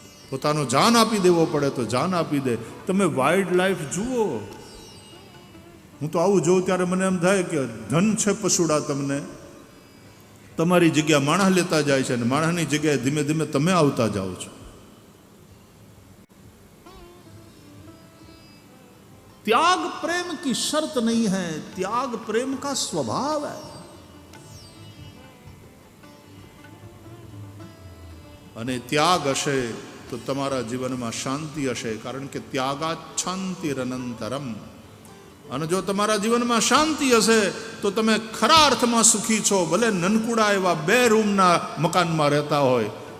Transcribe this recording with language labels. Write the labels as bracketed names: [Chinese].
[Gujarati] પોતાનો જાન આપી દેવો પડે તો જાન આપી દે. તમે વાઇલ્ડ લાઈફ જુઓ. હું તો આવું જોઉં ત્યારે મને એમ થાય કે ધન છે પશુડા તમને, તમારી જગ્યા માણસ લેતા જાય છે અને માણસની જગ્યાએ ધીમે ધીમે તમે આવતા જાઓ છો. [Hindi] त्याग प्रेम की शर्त नहीं है, त्याग प्रेम का स्वभाव है. [Gujarati] અને ત્યાગ હશે તો તમારા જીવનમાં શાંતિ હશે, કારણ કે [Sanskrit] ત્યાગાત શાંતિરનંતરમ. [Gujarati] અને જો તમારા જીવનમાં શાંતિ હશે તો તમે ખરા અર્થમાં સુખી છો, ભલે નનકુડા એવા 2 રૂમના મકાનમાં રહેતા હોય.